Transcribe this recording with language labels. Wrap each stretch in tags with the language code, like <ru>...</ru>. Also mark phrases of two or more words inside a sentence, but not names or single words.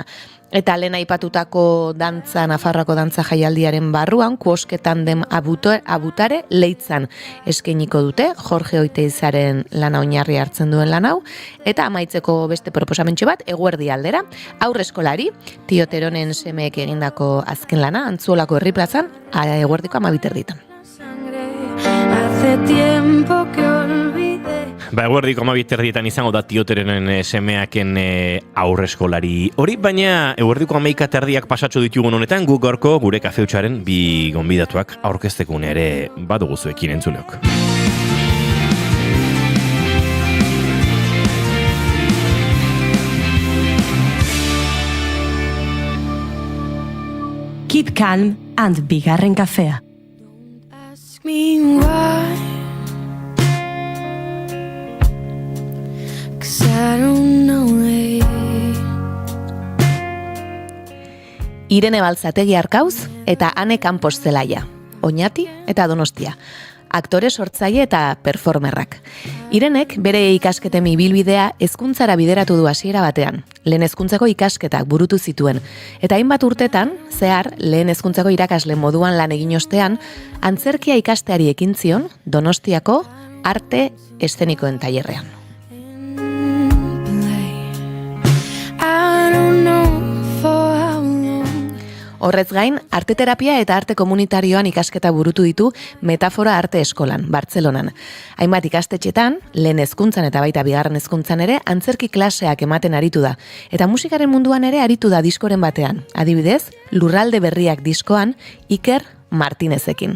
<eu>Eta lehen aipatutako dantza, Nafarroako dantza jaialdiaren barruan, Kuosketan den abutare leitzan eskainiko dute, Jorge Oiteizaren lana oinarri hartzen duen lan hau, eta amaitzeko beste proposamentxo bat, eguerdi aldera, aurreskolari, Tioteronen semeek egindako azken lana, Antzuolako herri plazan, eguerdiko 12:30.</eu> <es>Hace tiempo que olvidé.</es> <eu>eguerdiko 12:30 izango da Tioterenen semeaken aurreskolari hori, baina eguerdiko 11:30 pasatxo ditugun honetan guk gaurko gure kafeutxaren bi gonbidatuak aurkeztekun ere badugu zuekin entzuleok.</eu> <en>Keep calm and</en> <eu>bigarren kafea.</eu> <en>Ask me why, 'cause I don't know it.</en> <eu>Irene Balzategi Arkauz eta Ane Campos Zelaia, Oñati eta Donostia. Aktore, sortzaile eta performerrak. Irenek bere ikasketen ibilbidea hezkuntzara bideratu du hasiera batean. Lehen hezkuntzako ikasketak burutu zituen eta hainbat urtetan zehar lehen hezkuntzako irakasle moduan lan egin ostean antzerkia ikasteari ekin zion Donostiako arte eszenikoen tailerrean.</eu> <en>I don't know for how long.</en> <eu>Horrez gain, arteterapia eta arte komunitarioan ikasketa burutu ditu Metafora Arte Eskolan, Bartzelonan. Hainbat ikastetxetan, lehen hezkuntzan eta baita bigarren hezkuntzan ere, antzerki klaseak ematen aritu da. Eta musikaren munduan ere aritu da diskoren batean. Adibidez, Lurralde Berriak diskoan, Iker Martinezekin.</eu>